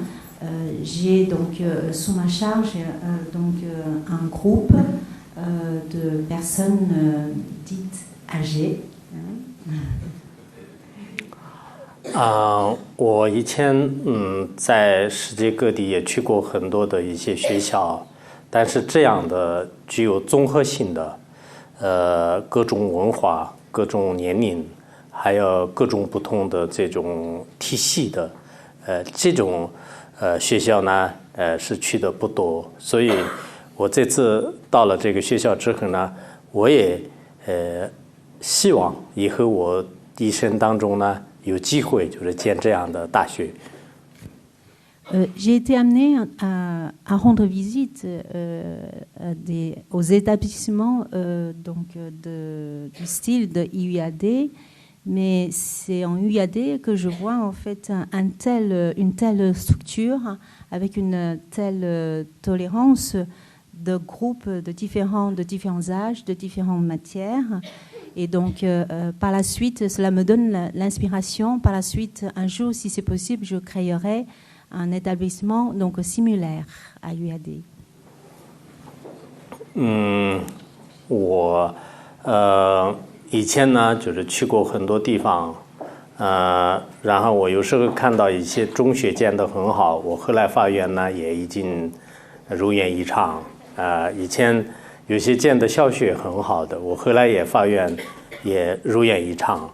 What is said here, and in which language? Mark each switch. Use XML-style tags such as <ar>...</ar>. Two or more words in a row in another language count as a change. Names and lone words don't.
<fr>J'ai donc sous ma charge donc un groupe de personnes dites âgées.</fr> <zh>我以前在世界各地也去过很多的一些学校，但是这样的具有综合性的各种文化、各种年龄，还有各种不同的这种体系的这种学校呢是去的不多，所以我这次到了这个学校之后呢，我也希望以后我一生当中呢有机会就是见这样的大学。</zh> <fr>J'ai été amenée à rendre visite aux établissements donc du style de IUAD, mais c'est en UAD que je vois en fait une telle structure avec une telle tolérance de groupes de différents âges, de différentes matières. Et donc, par la suite, cela me donne l'inspiration. Par la suite, un jour, si c'est possible, je créerai un établissement donc similaire à UAD.</fr> <zh>我以前呢就是去过很多地方，然后我有时候看到一些中学建得很好，我后来发现呢也已经如愿以偿。以前有些建的校区也很好的，我后来也发愿也如愿以偿。</zh>